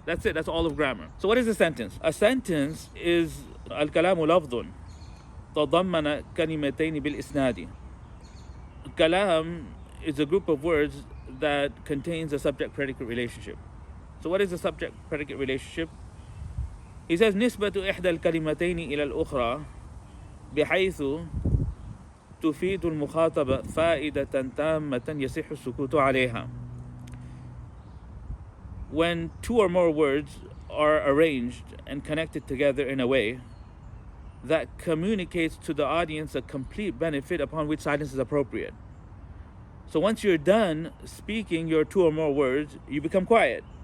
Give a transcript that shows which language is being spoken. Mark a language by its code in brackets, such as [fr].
[en] That's it. That's all of grammar. So what is a sentence? A sentence is [ar] al-kalamu lafdun تضمن كلمتين بالإسناد. [en] Kalam is a group of words that contains a subject-predicate relationship. So what is a subject-predicate relationship? He says [ar] نسبة إحدى الكلمتين إلى الأخرى بحيث تفيد المخاطب فائدة تامة يصح السكوت عليها. [en] When two or more words are arranged and connected together in a way that communicates to the audience a complete benefit upon which silence is appropriate. So once you're done speaking your two or more words, you become quiet.